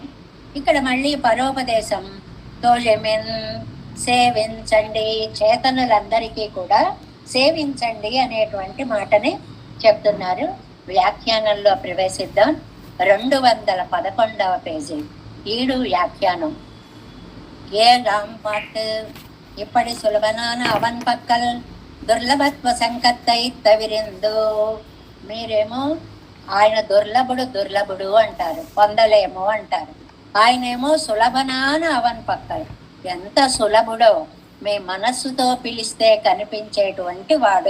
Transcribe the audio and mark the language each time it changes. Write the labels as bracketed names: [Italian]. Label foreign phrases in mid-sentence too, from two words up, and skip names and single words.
[Telugu] ఇక్కడ మళ్ళీ పరోపదేశం, తోజమిన్ సేవించండి, చేతనులందరికీ కూడా సేవించండి అనేటువంటి మాటని చెప్తున్నారు. వ్యాఖ్యానంలో ప్రవేశిద్దాం. 211వ పేజీ, 7 వ్యాఖ్యానం. [Tamil] ஏழாம் பாட்டு. இப்படி சுலபனான அவன் பக்கல் துர்லபத்வ சங்கத்தை தவிர்ந்து. [Telugu] మీరేమో ఆయన దుర్లభుడు అంటారు, పొందలేము అంటారు. ఆయనేమో [Tamil] சுலபனான அவன் பக்கல். [Telugu] ఎంత సులభుడో, మీ మనస్సుతో పిలిస్తే కనిపించేటువంటి వాడు.